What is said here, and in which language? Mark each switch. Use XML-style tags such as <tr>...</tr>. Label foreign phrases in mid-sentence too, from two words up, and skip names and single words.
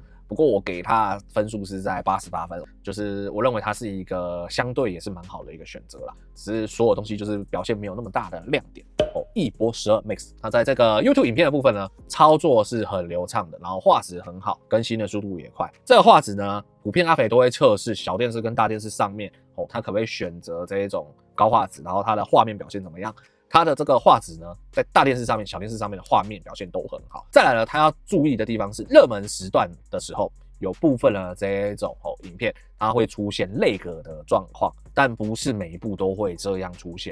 <zh>不過我給它分數是在88分，就是我認為它是一個相對也是蠻好的一個選擇啦，只是所有東西就是表現沒有那麼大的亮點。一波12 Max， 它在這個 YouTube 影片的部分呢，操作是很流暢的，然後畫質很好，更新的速度也快。這個畫質呢，普遍阿肥都會測試小電視跟大電視上面，它可不可以選擇這一種高畫質，然後它的畫面表現怎麼樣？它的這個畫質呢，在大電視上面、小電視上面的畫面表現都很好。再來呢，它要注意的地方是熱門時段的时候，有部分的這一種影片，它會出現lag的狀況，但不是每一部都會這樣出現。</zh>